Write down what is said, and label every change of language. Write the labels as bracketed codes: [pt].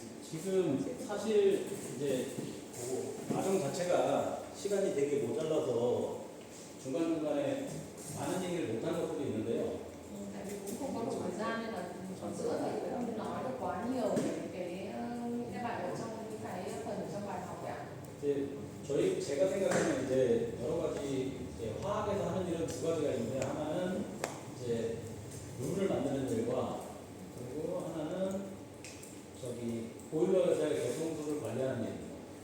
[ko] 지금 사실 이제 그 과정 자체가 시간이 되게 모자라서 중간중간에 많은 얘기를 못한 것도 있는데요. [vi] Tại vì cũng không có đủ thời gian nên là ở giữa thầy cũng không nói được quá nhiều về cái bài ở trong những cái phần ở trong bài học ấy ạ. [ko] 이제 제가 생각하는 이제 여러 가지 이제 화학에서 하는 일은 두 가지가 있는데 하나는 이제 룰을 만드는 일과 그리고 하나는 저기 보일러에서의 개성수를 관리하는 일입니다.